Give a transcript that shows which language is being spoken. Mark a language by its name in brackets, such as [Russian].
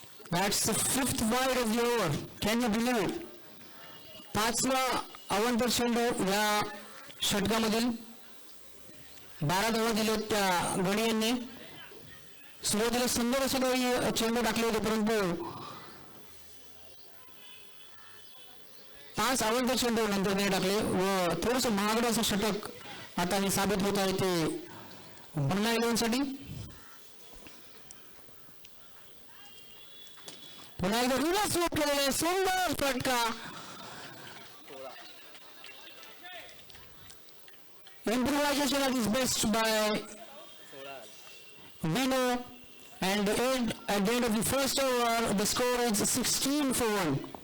[English] That's the 5th wide of the over. Can you believe it? [Marathi] 5वा अवंतर चेंडू या षटकामधील 12 धावा दिलेत त्या गणियांनी. सुरुवातीला सुंदर असे काही चेंडू टाकले होते परंतु 5 अवंतर चेंडू नंतर नाही टाकले व थोडंसं महागडं असं षटक आता हे साबित होत आहे ते बंगला 11 साठी. पुन्हा एकदा रिव्हर्स स्वीप केलेले सुंदर फटका. [English] Improvisation at his best by Vino, and at the end of the first over, the score is 16-1.